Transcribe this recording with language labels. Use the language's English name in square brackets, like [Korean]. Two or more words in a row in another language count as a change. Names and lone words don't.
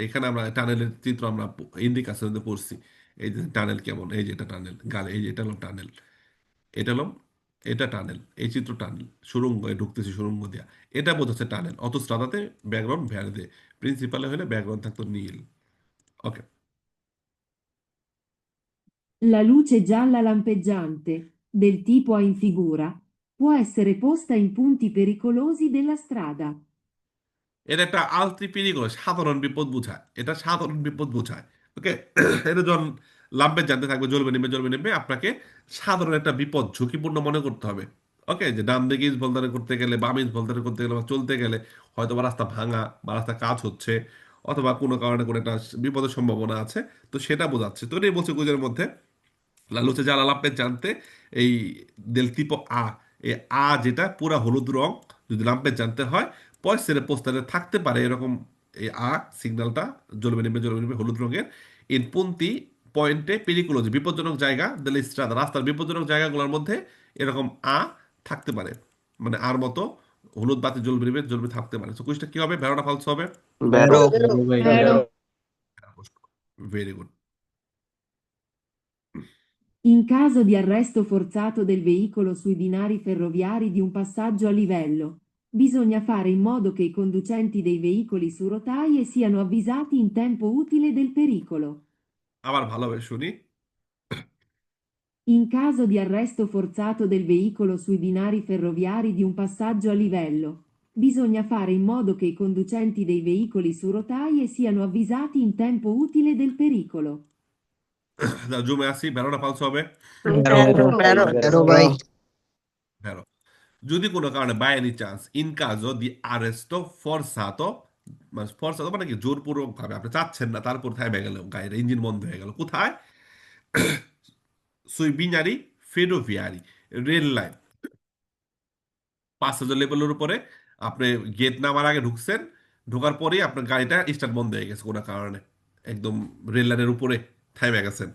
[Bangla] এখানে আমরা টানেলের চিত্র আমরা ইন্ডিকেশনে পড়ছি, এই যে টানেল কেমন, এই যে এটা টানেল গালে, এই যে এটা হলো টানেল, এটা হলো, এটা টানেল, এই চিত্র টানেল, সুড়ঙ্গ ঢুকতেছি সুড়ঙ্গ দিয়া, এটা বোঝাচ্ছে টানেল। অতস্ত্রাদাতে ব্যাকগ্রাউন্ড ভ্যারদে, প্রিন্সিপালে হলে ব্যাকগ্রাউন্ড থাকতো নীল। ওকে। [Italian] La luce gialla lampeggiante, del tipo A in figura, può essere posta in punti pericolosi della strada. [Bangla] এটা একটা [Italian] altri pericoli, [Bangla] সাধারণ বিপদ বোঝায়, এটা সাধারণ বিপদ বোঝায়। ওকে। এটা যখন লাম্পে জানতে থাকবে জ্বলবে নেবে জ্বলবে নেবে, আপনাকে সাধারণ একটা বিপদ ঝুঁকিপূর্ণ মনে করতে হবে। ওকে, যে ডান দিকে ইস ভলদারে করতে গেলে, বাম ইস ভলদারে করতে গেলে বা চলতে গেলে হয়তো বা রাস্তা ভাঙা বা রাস্তা কাজ হচ্ছে, অথবা কোনো কারণে কোনো একটা বিপদের সম্ভাবনা আছে, তো সেটা বোঝাচ্ছে। তো এটাই বলছে কুইজের মধ্যে, [Italian] La luce gialla lampeggiante, এই del tipo A, [Bangla] এই আ যেটা পুরা হলুদ রং, যদি লাম্পে জানতে হয় পয়সের পোস্টারে থাকতে পারে এরকম, এই আ সিগন্যালটা জ্বলবে নেবে হলুদ রঙের, [Italian] in punti [Bangla] পয়েন্টে পেরিকুলোজি বিপজ্জনক জায়গা, [Italian] della strada [Bangla] রাস্তার বিপজ্জনক জায়গাগুলোর মধ্যে এরকম আ থাকতে পারে, মানে আর মতো হলুদ বাতি জ্বলবে থাকতে পারে। তো কুইজটা কি হবে, ভেরোনা ফালস হবে। ভেরো ভাই [English] very good. [Italian] In caso di arresto forzato del veicolo sui binari ferroviari di un passaggio a livello, bisogna fare in modo che i conducenti dei veicoli su rotaie siano avvisati in tempo utile del pericolo. [Bangla] আবার ভালোভাবে শুনি। [Italian] In caso di arresto forzato del veicolo sui binari ferroviari di un passaggio a livello, bisogna fare in modo che i conducenti dei veicoli su rotaie siano avvisati in tempo utile del pericolo. [Bangla] জুমে আসি, ভেরোনা ফালস হবে। ভেরো ভাই ভেরো। যদি কোনো কারণে [English] by any chance [Italian] in caso di arresto forzato, [Bangla] মানে ফরসাতো মানে কি জোরপূর্বক ভাবে আপনি চাচ্ছেন না, তারপর থামে গেল, গাড়ির ইঞ্জিন বন্ধ হয়ে গেল, কোথায়, [Italian] sui binari ferroviari, [Bangla] রেল লাইন, 5,000 লেভেলের উপরে আপনি গেট নামার আগে ঢুকছেন, ঢোকার পরেই আপনার গাড়িটা স্টার্ট বন্ধ হয়ে গেছে কোনো কারণে, একদম রেল লাইনের উপরে থামে গেছেন।